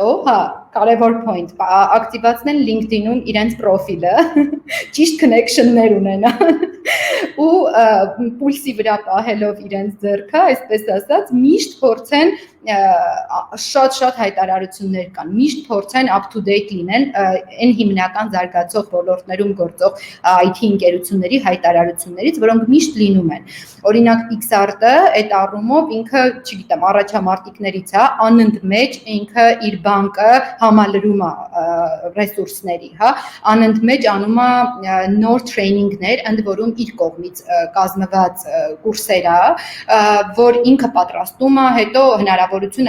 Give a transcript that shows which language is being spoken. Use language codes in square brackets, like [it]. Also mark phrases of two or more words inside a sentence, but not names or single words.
[hy] հա, կարևոր point, ակտիվացնել LinkedIn-ում իրենց պրոֆիլը, ճիշտ connection-ներ ունենան ու պուլսի վրա պահելով իրենց ձեռքը, այսպես ասած, միշտ փորձեն շատ հայտարարություններ կան, միշտ փորձեն [en] up to date [hy] լինեն այն հիմնական զարգացող ոլորտներում գործող IT ընկերությունների հայտարարություններից, որոնք միշտ լինում են։ Օրինակ Pixart-ը այդ առումով ինքը, չգիտեմ, առաջամարտիկներից է, անընդմեջ ինքը իր բանկը համալրում է ռեսուրսների, հա, անընդմեջ անում է նոր տրեյնինգներ, ընդ որում իր կողմից կազմված կուրսեր է, որ ինքը պատրաստում է, հետո հնարավորություն է